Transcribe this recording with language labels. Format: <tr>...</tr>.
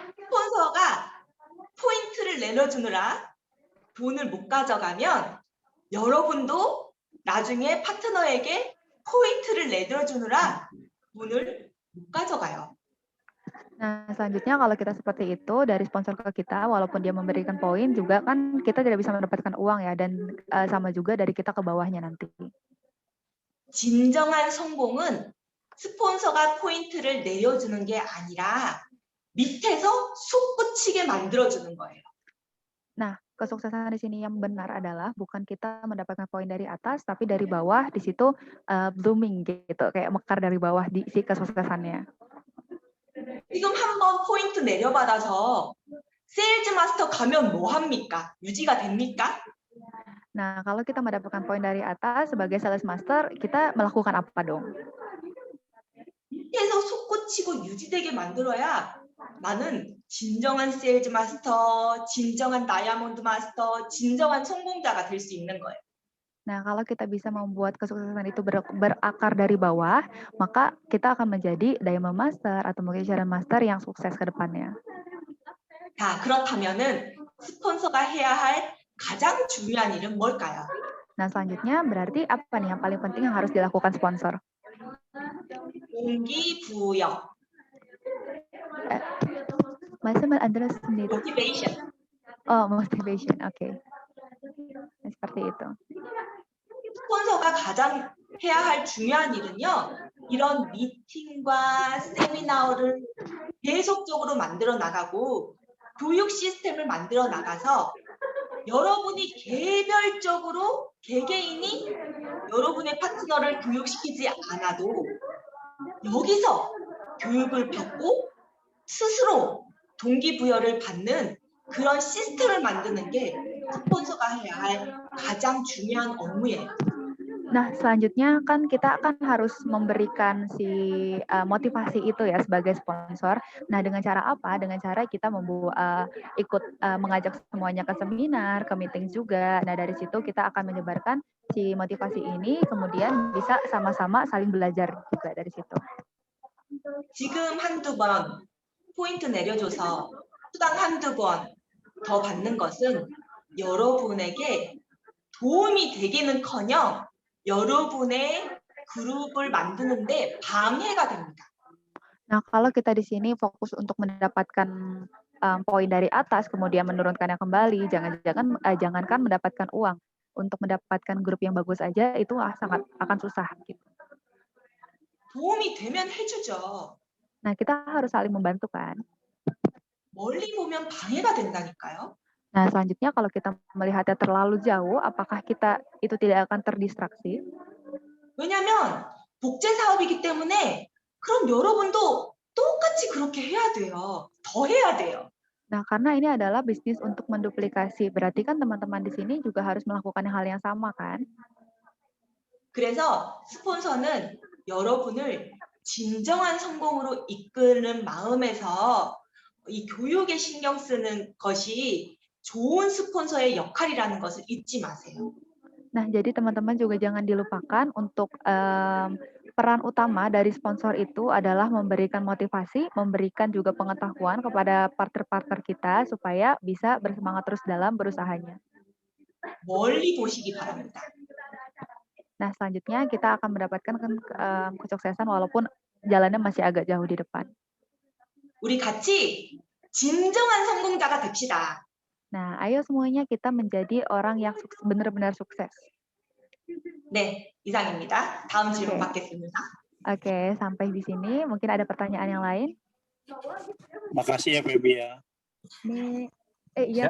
<ko>스폰서가 포인트를 내려주느라 돈을 못 가져가면 여러분도 나중에 파트너에게 포인트를 내려주느라 돈을 못 가져가요.</ko> <id>Nah, selanjutnya kalau kita seperti itu dari sponsor ke kita, walaupun dia memberikan poin juga kan kita tidak bisa mendapatkan uang ya, dan sama juga dari kita ke bawahnya nanti.</id> <ko>진정한 성공은 스폰서가 포인트를 내려주는 게 아니라 밑에서 솟구치게 만들어주는 거예요.</ko> <id>Nah, kesuksesan di sini yang benar adalah bukan kita mendapatkan poin dari atas, tapi dari bawah di situ blooming gitu, kayak mekar dari bawah di si kesuksesannya.</id> <ko>지금 한번 포인트 내려받아서 세일즈 마스터 가면 뭐 합니까? 유지가 됩니까?</ko> <id>Nah, kalau kita mendapatkan poin dari atas sebagai sales master, kita melakukan apa dong?</id> <ko>밑에서 솟구치고 유지되게 만들어야 나는 진정한 세일즈 마스터, 진정한 다이아몬드 마스터, 진정한 성공자가 될 수 있는 거예요.</ko> <id>Nah, kalau kita bisa membuat kesuksesan itu berakar dari bawah, maka kita akan menjadi Diamond Master atau mungkin Sharon Master yang sukses ke depannya.</id> <ko>자, 그렇다면은 스폰서가 해야 할 가장 중요한 일은 뭘까요?</ko> <id>Nah, selanjutnya berarti apa nih yang paling penting yang harus dilakukan sponsor?</id> <ko>동기부여,</ko> <id>Mas Andreas sendiri.</id> <en>motivation.</en> <id>Oh, motivation. Oke. Seperti itu.</id> <ko>스폰서가 가장 해야 할 중요한 일은요. 이런 미팅과 세미나를 계속적으로 만들어 나가고 교육 시스템을 만들어 나가서 여러분이 개별적으로 개개인이 여러분의 파트너를 교육시키지 않아도 여기서 교육을 받고 스스로 동기부여를 받는 그런 시스템을 만드는 게 스폰서가 해야 할 가장 중요한 업무예요.</ko> <id>Nah, selanjutnya kan kita akan harus memberikan si motivasi itu ya sebagai sponsor. Nah, dengan cara apa? Dengan cara kita ikut mengajak semuanya ke seminar, ke meeting juga. Nah, dari situ kita akan menyebarkan si motivasi ini, kemudian bisa sama-sama saling belajar juga dari situ.</id> <ko>지금 한두 번 포인트 내려줘서 수당 한두 번 더 받는 것은 여러분에게 도움이 되기는커녕 여러분의 그룹을 만드는데 방해가 됩니다.</ko> <id>Nah, kalau kita di sini fokus untuk mendapatkan poin dari atas, kemudian menurunkannya kembali, jangankan mendapatkan uang, untuk mendapatkan grup yang bagus aja itu sangat akan susah. Gitu.</id> <ko>도움이 되면 해주죠.</ko> <id>Nah, kita harus saling membantu kan.</id> <ko>멀리 보면 방해가 된다니까요.</ko> <id>Nah, selanjutnya kalau kita melihatnya terlalu jauh, apakah kita itu tidak akan terdistraksi?</id> <ko>왜냐하면 복제 사업이기 때문에 그럼 여러분도 똑같이 그렇게 해야 돼요. 더 해야 돼요.</ko> <id>Nah, karena ini adalah bisnis untuk menduplikasi, berarti kan teman-teman di sini juga harus melakukan hal yang sama kan?</id> <ko>그래서 스폰서는 여러분을 진정한 성공으로 이끄는 마음에서 이 교육에 신경 쓰는 것이 좋은 스폰서의 역할이라는 것을 잊지 마세요.</ko> <id>Nah, jadi teman-teman juga jangan dilupakan untuk peran utama dari sponsor itu adalah memberikan motivasi, memberikan juga pengetahuan kepada partner-partner kita supaya bisa bersemangat terus dalam berusahanya.</id> <ko>멀리 보시기 바랍니다.</ko> <id>Nah, selanjutnya kita akan mendapatkan kesuksesan walaupun jalannya masih agak jauh di depan.</id> <ko>우리 같이 진정한 성공자가 됩시다.</ko> <id>Nah, ayo semuanya kita menjadi orang yang benar-benar sukses.</id> <ko>네, 이상입니다. 다음 질문 받겠습니다.</ko> <id>Oke, sampai di sini. Mungkin ada pertanyaan yang lain? Makasih ya Feby ya. Iya</id>